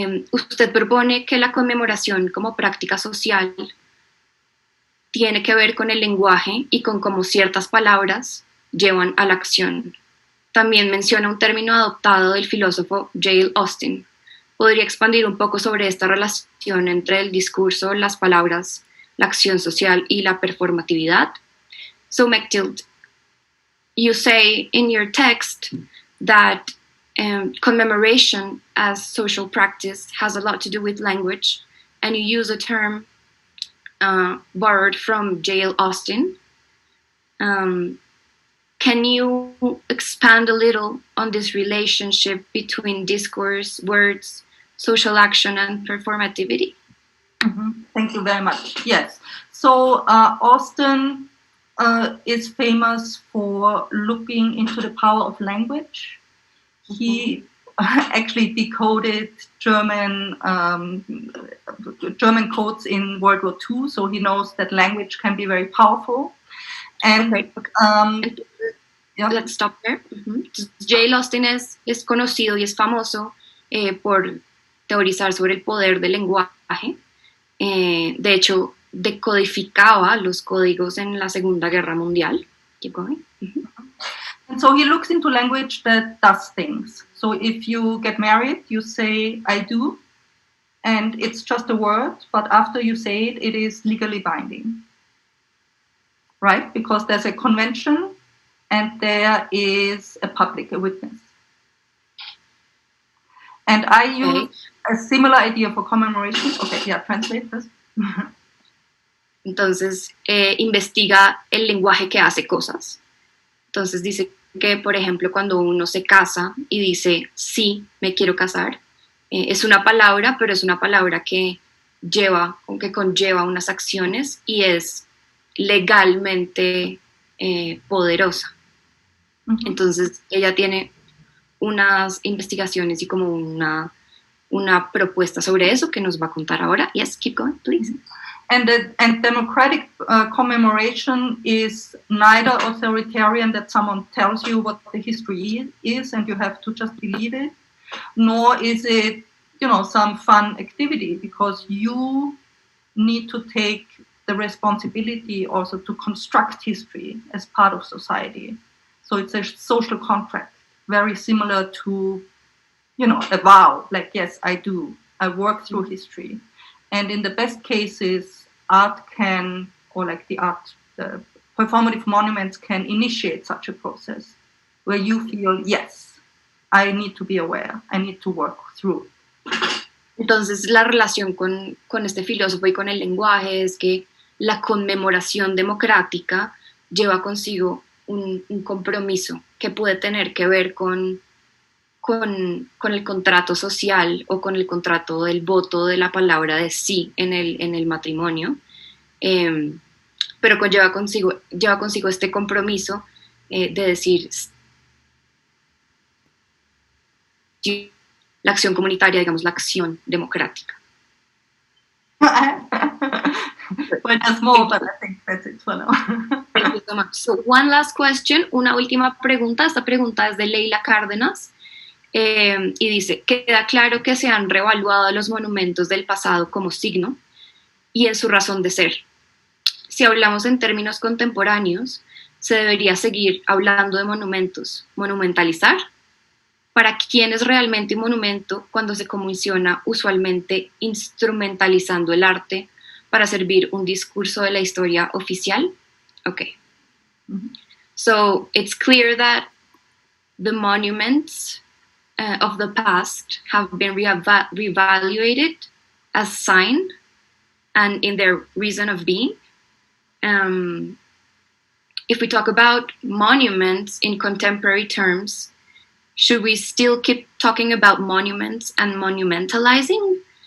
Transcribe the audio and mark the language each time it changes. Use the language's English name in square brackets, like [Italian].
[Spanish] Usted propone que la conmemoración como práctica social tiene que ver con el lenguaje y con cómo ciertas palabras llevan a la acción. También menciona un término adoptado del filósofo J.L. Austin, podría expandir un poco sobre esta relación entre el discurso, las palabras, la acción social y la performatividad. [English] So, Mechtild, you say in your text that commemoration as social practice has a lot to do with language, and you use a term borrowed from J.L. Austin. Can you expand a little on this relationship between discourse, words, social action, and performativity? Thank you very much. Yes. So Austin is famous for looking into the power of language. He actually decoded German codes in World War II, so he knows that language can be very powerful. And let's stop there. J. [Spanish] Austin es conocido y es famoso por teorizar sobre el poder del lenguaje. De hecho, decodificaba los códigos en la Segunda Guerra Mundial. [English] Keep going. And so he looks into language that does things. So if you get married, you say, I do, and it's just a word, but after you say it, it is legally binding. Right? Because there's a convention and there is a public, a witness. And I use a similar idea for commemoration. Okay, yeah, translate this. [Spanish] Entonces, investiga el lenguaje que hace cosas. Entonces dice que, por ejemplo, cuando uno se casa y dice, sí, me quiero casar, es una palabra, pero es una palabra que conlleva unas acciones y es legalmente poderosa. Entonces, ella tiene unas investigaciones y como una propuesta sobre eso que nos va a contar ahora. [English] Yes, keep going, please. And democratic commemoration is neither authoritarian, that someone tells you what the history is and you have to just believe it, nor is it, some fun activity, because you need to take the responsibility also to construct history as part of society. So it's a social contract, very similar to, a vow, like, yes, I do. I work through history. And in the best cases, art can, or like the performative monuments can initiate such a process where you feel, yes, I need to be aware, I need to work through. [Spanish] Entonces, la relación con este filósofo y con el lenguaje es que la conmemoración democrática lleva consigo un compromiso que puede tener que ver con el contrato social o con el contrato del voto de la palabra de sí en el matrimonio, pero lleva consigo este compromiso de decir la acción comunitaria, digamos, la acción democrática. [English] Well, there's more, but I think that's it for now. Thank you so much. So, one last question, [Spanish] una última pregunta. Esta pregunta es de Leila Cárdenas. Y dice, queda claro que se han reevaluado los monumentos del pasado como signo y en su razón de ser. Si hablamos en términos contemporáneos, se debería seguir hablando de monumentos, monumentalizar. ¿Para quién es realmente un monumento cuando se comisiona usualmente instrumentalizando el arte para servir un discurso de la historia oficial? [English] Okay. So it's clear that the monuments of the past have been reevaluated as sign and in their reason of being. If we talk about monuments in contemporary terms, should we still keep talking about monuments and monumentalizing?